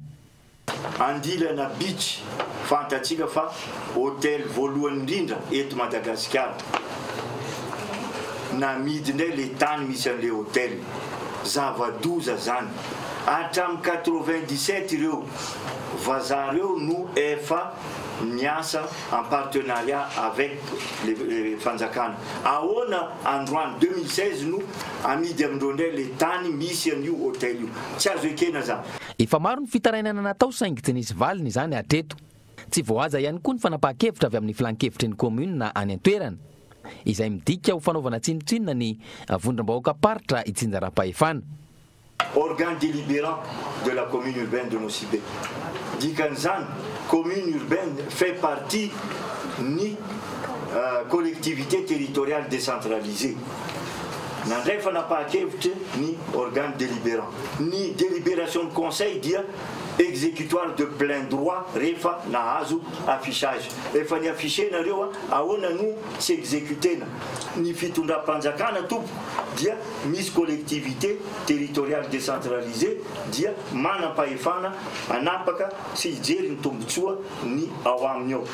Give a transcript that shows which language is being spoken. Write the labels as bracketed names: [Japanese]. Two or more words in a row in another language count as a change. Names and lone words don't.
[Malagasy] Andelana Beach fantatsika fa hôtely voalohany indrindra eto Madagasikara. Namidy indray le tany misy an'le hôtely zava-doza zany hatramin'ny 97 ireo vazaha ireo no efa miasa [French] en partenariat avec les [Malagasy] fanjakana. Ahoana androany 2016 no amidy amindreo indray le tany misy an'io hôtely io. Tsy azo ekena zany. Efa maro ny fitarainana natao saingy tsy nisy valiny izany hatreto. Tsy voahaza ihany koa ny fanapahakevitra avy amin'ny filan-kevitry ny commune any an-toerana izay midika ho fanaovana tsinotsinona ny vondram-bahoaka paritra itsinjaram-pahefana. [French] Organe délibérant de la commune urbaine de Nosibe. Dikan'izany, commune urbaine fait partie ni collectivité territoriale décentralisée. [Malagasy] Nandray fanapahakevitra ny [French] organe délibérant. Ny délibération de conseil dia exécutoire de plein droit [Malagasy] rehefa nahazo [French] affichage. [Malagasy] Efa ny affichenareo ahoana no tsy exécutena. Ny fitondram-panjakana tompo dia misy [French] collectivité territoriale décentralisée [Malagasy] dia manam-pahefana anapaka sy hijery ny tombotsoa ny ao aminy ao.